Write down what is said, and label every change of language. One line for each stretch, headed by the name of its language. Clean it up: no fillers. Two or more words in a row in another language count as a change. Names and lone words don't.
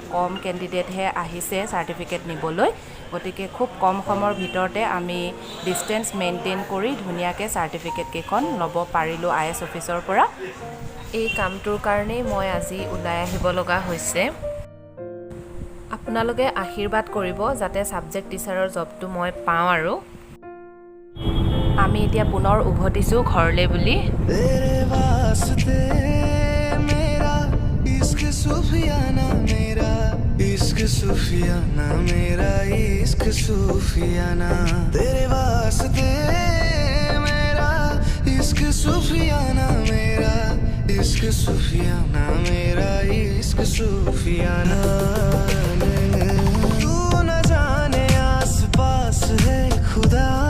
Assamese: কম ক্যান্ডিডেটহে আহিছে সাৰ্টিফিকেট নিবলৈ গতিকে খুব কম সময়ৰ ভিতৰতে আমি
English: distance maintain
Assamese: কৰি ধুনিয়াকে সাৰ্টিফিকেট কেখন ল'ব পাৰিলো আইএস অফিচৰ পৰা এই কামটোৰ কাৰণে মই আজি উলাই আহিব লগা হৈছে আপোনালোকে আশীৰ্বাদ কৰিব যাতে
English: subject teacher
Assamese: জবটো মই পাওঁ আৰু আমি এতিয়া পুনৰ উভতিছো ঘৰলে বুলি
Hindi: तेरे वास्ते मेरा इश्क सूफियाना मेरा इश्क सूफियाना मेरा इश्क सूफियाना तेरे वास्ते मेरा इश्क सूफियाना मेरा इश्क सूफियाना मेरा इश्क सूफियाना तू न जाने आस पास है खुदा